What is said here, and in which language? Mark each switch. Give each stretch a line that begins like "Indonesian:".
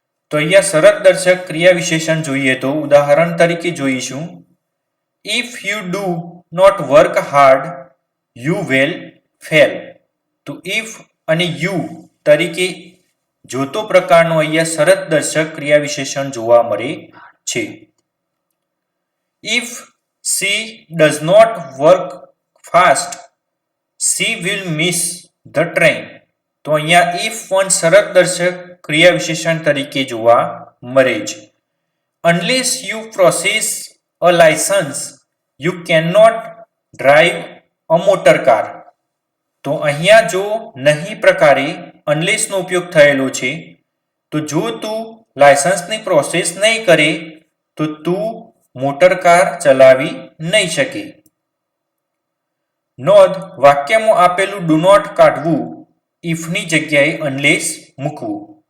Gujarati: તો અહીંયા શરત દર્શક ક્રિયા વિશેષણ જોઈએ તો ઉદાહરણ તરીકે જોઈશું.
English: If you do not work hard you will fail.
Gujarati: તો ઇફ અને યુ તરીકે જોતો પ્રકારનો અહીંયા શરત દર્શક ક્રિયા વિશેષણ જોવા મળે છે.
English: If she does not work fast she will miss the train.
Gujarati: તો અહીંયા if પણ શરત દર્શક ક્રિયા વિશેષણ તરીકે જોવા મળે છે.
English: unless you process a license you cannot drive a motor car.
Gujarati: તો અહીંયા જો નહીં પ્રકારે unless નો ઉપયોગ થયેલો છે. તો જો તું લાયસન્સની પ્રોસેસ નહીં કરે તો તું મોટર કાર ચલાવી નહીં શકે. નોંધ, વાક્યમાં આપેલું ડુ નોટ કાઢવું ઇફની જગ્યાએ અનલેસ મૂકવું.